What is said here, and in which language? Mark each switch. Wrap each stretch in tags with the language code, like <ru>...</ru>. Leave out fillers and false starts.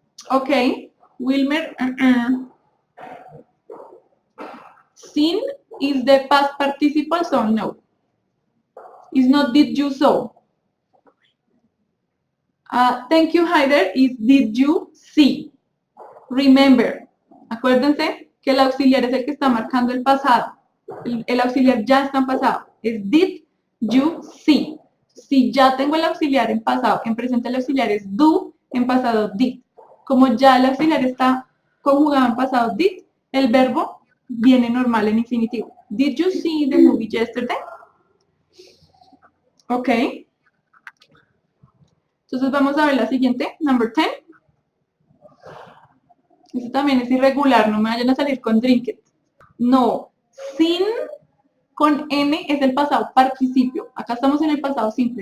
<en>Okay. Wilmer. Seen is the past participle, so no. It's not did you saw. Thank you, Heider, is did you see.</en> <es>Remember, acuérdense que el auxiliar es el que está marcando el pasado. El auxiliar ya está en pasado. Es</es> <en>did you see.</en> <es>Si ya tengo el auxiliar en pasado, en presente el auxiliar es do, en pasado did. Como ya el auxiliar está conjugado en pasado did, el verbo viene normal en infinitivo.</es> <en>Did you see the movie yesterday? Ok.</en> <es>Entonces vamos a ver la siguiente, number 10. Eso también es irregular, no me vayan a salir con drink it. No, sin con N es el pasado participio. Acá estamos en el pasado simple.</es>